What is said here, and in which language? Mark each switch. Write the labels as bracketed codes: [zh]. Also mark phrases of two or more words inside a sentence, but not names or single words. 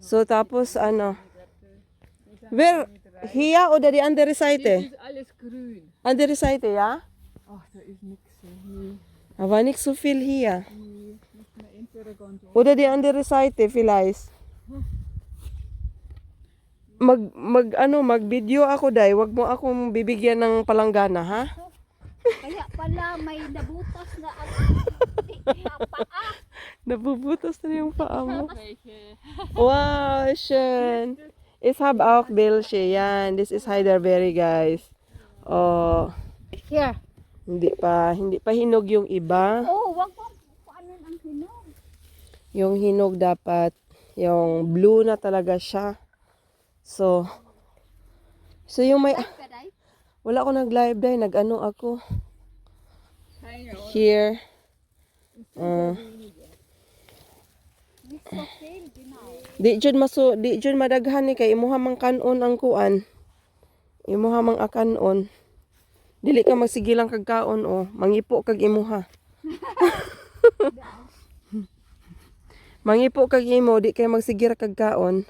[de] So, tapos Wer? Hier oder die andere Das Seite? ist alles grün. Andere Seite, ja? Ach, da ist nichts. Nee, Aber nicht so viel hier. muss man entweder ganz oben. Oder die andere Seite vielleicht. [tl] Mag video ako dai, wag mo akong bibigyan ng palanggana, ha? Kaya pala may nabutas na ang paa. Nabubutas na yung paa mo. [de] Welche? Wow, schön. Ich habe auch welche. [tl] Yan, [en] this is Heidelberry, guys. Oh, Here. [tl] hindi pa hinog yung iba. Oh, wag mo. Paano ang hinog? Yung hinog dapat, yung blue na talaga siya. So yung may, Kaday? wala ako nag-live dahil nag-ano ako. [de] Keine Ahnung. [en] Here. It's okay, genau. [ceb] Di jud madaghan ni kay imuha mang kanon ang kuan. Imuha mang akanon. Dili ka magsigilang kag kaon o, mangipo kag imuha. Mangipo kag imo, di kay magsigira kag kaon.